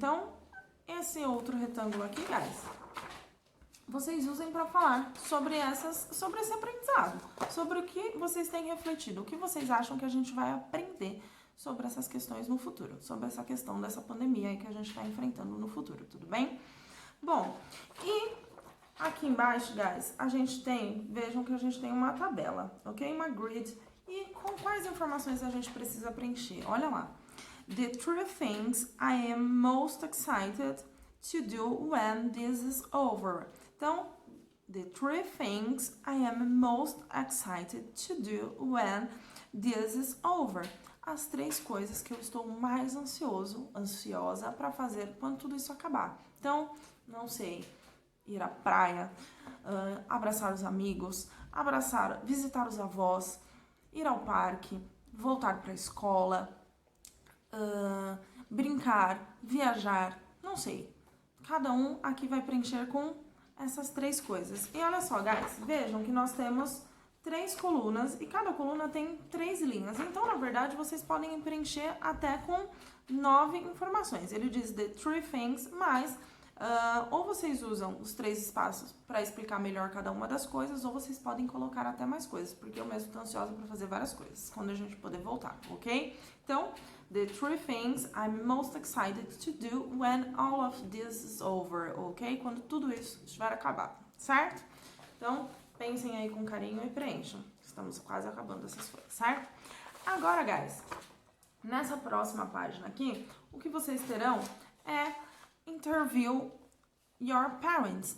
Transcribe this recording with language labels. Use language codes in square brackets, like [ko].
[pt] Então, esse outro retângulo aqui, guys, vocês usem para falar sobre esse aprendizado, sobre o que vocês têm refletido, o que vocês acham que a gente vai aprender sobre essas questões no futuro, sobre essa questão dessa pandemia aí que a gente está enfrentando no futuro, tudo bem? Bom, e aqui embaixo, guys, a gente tem, vejam que a gente tem uma tabela, ok? Uma grid, e com quais informações a gente precisa preencher? Olha lá. [en] The three things I am most excited to do when this is over. Então, the three things I am most excited to do when this is over. [pt] as 3 coisas que eu estou mais ansiosa para fazer quando tudo isso acabar. Então, não sei, ir à praia, abraçar os amigos, visitar os avós, ir ao parque, voltar para a escola, brincar, viajar, não sei. Cada um aqui vai preencher com essas 3 coisas. E olha só, guys, vejam que nós temos 3 colunas e cada coluna tem 3 linhas. Então, na verdade, vocês podem preencher até com 9 informações. Ele diz [en] the 3 things, [pt] mas ou vocês usam os 3 espaços para explicar melhor cada uma das coisas, ou vocês podem colocar até mais coisas, porque eu mesmo estou ansiosa para fazer várias coisas, quando a gente poder voltar, ok? [en] Então, the 3 things I'm most excited to do when all of this is over, ok? [pt] Quando tudo isso estiver acabado, certo? Então, pensem aí com carinho e preencham. Estamos quase acabando essas coisas, certo? Agora, guys, nessa próxima página aqui, o que vocês terão é [en] interview your parents.